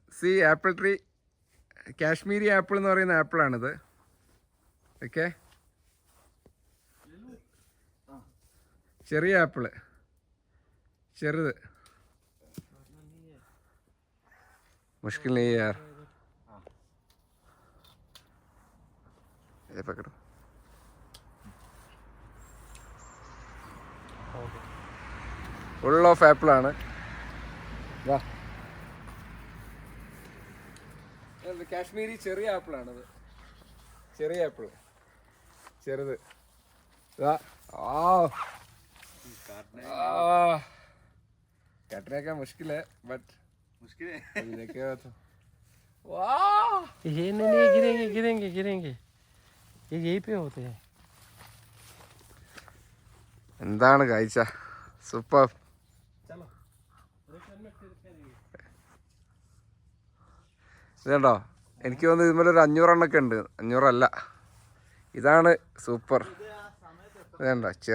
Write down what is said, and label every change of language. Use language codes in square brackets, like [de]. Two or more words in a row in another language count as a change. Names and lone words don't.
[ml] സി [en] apple tree, [ml] കാശ്മീരി ആപ്പിൾ എന്ന് പറയുന്ന ആപ്പിളാണിത്. ഓക്കെ, ചെറിയ ആപ്പിള്, ചെറുത്. [hi] मुश्किल नहीं है यार, ये पकड़ो. [en] full of [ml] ആപ്പിളാണ്. കാശ്മീരി ചെറിയ ആപ്പിളാണിത്, ചെറിയ ആപ്പിൾ, ചെറുത്. [hi] काटने का मुश्किल है, बट मुश्किल है. देखेगा तो वाह, ये नहीं गिरेंगे गिरेंगे गिरेंगे, ये यहीं पे होते हैं. [ml] എന്താണ് കാഴ്ച, സൂപ്പർ. ഇതുണ്ടോ, എനിക്ക് തോന്നുന്നു ഇതുപോലെ ഒരു 500 എണ്ണൊക്കെ ഉണ്ട്. 500 അല്ല, ഇതാണ് സൂപ്പർ. ഇതുണ്ടോ ചെറുത്.